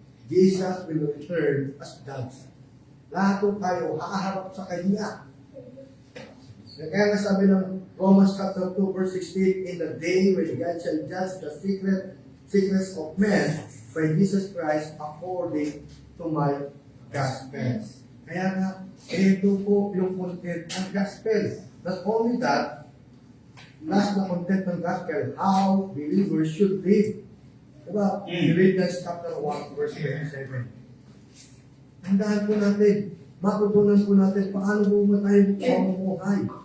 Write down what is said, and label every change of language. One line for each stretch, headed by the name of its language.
English: Jesus will return as judge.
Filipino: Lahat po tayo, haharap sa Kanya. Kaya nga sabi ng
English: Romans chapter 2, verse 16, in the day when God shall judge the secrets of men by Jesus Christ according to my gospel.
Filipino: Kaya nga, ito po yung content ng gospel.
English: Not only that, last na content ng gospel, how believers should live.
Filipino: Diba? Philippians chapter 1, verse 27. Tandaan po natin, matutunan po natin paano po ba tayo mamumuhay.